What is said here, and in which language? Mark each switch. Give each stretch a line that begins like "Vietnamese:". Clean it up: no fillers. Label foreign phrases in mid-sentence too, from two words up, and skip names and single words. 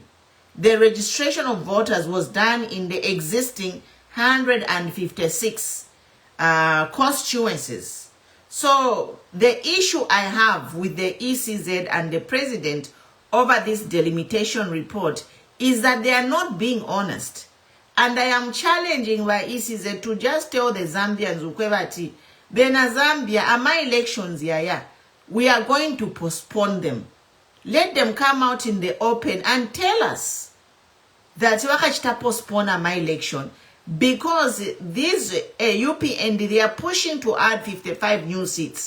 English: The registration of voters was done in the existing 156 constituencies. So the issue I have with the ECZ and the president over this delimitation report is that they are not being honest. And I am challenging by ECZ to just tell the Zambians,
Bemba: ukwebati, bena Zambia, ama elections yaya,
English: we are going to postpone them. Let them come out in the open and tell us that
Bemba: wakachita postpone ama election,
English: because these UPND, they are pushing to add 55 new seats.